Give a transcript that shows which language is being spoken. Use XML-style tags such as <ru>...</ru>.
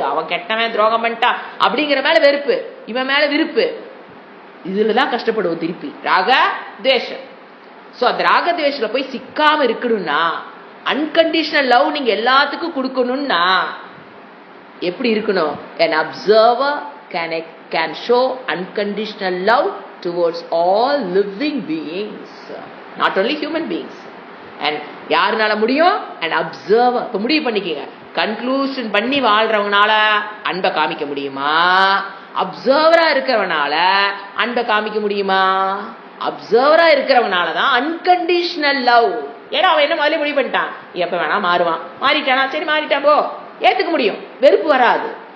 <ta>அவன் கெட்டவன் துரோகம் பண்ணிட்டான் அப்படிங்கிற மேல வெறுப்பு, இவன் மேல விருப்பு. இதுலதான் கஷ்டப்படுவோம் திருப்பி. ராக துவேஷம். ஸோ அந்த ராக துவேஷத்துல போய் சிக்காம இருக்கணும்னா, அன்கண்டிஷனல் லவ் நீங்க எல்லாத்துக்கும் கொடுக்கணும்னா எப்படி இருக்கணும்?</ta> <en>An observer can show unconditional love towards all living beings, not only human beings.</en> <ta>And யாருனால முடியும்?</ta> <en>An observer.</en> <ta>இப்போ முடிவு பண்ணிக்கங்க, கன்க்ளூஷன் பண்ணி வாழ்றவங்கனால அன்பை காமிக்க முடியுமா, அப்சர்வரா இருக்கிறவனால அன்பை காமிக்க முடியுமா? அப்சர்வரா இருக்கிறவனால தான் அன்கண்டிஷனல் லவ். ஏன்னா அவன் என்ன முதல்ல முடிவு பண்ணிட்டான், எப்ப வேணா மாறுவான், மாறிட்டானா சரி மாறிட்டான் போ, ஏத்துக்க முடியும், வெறுப்பு வராது.</ta>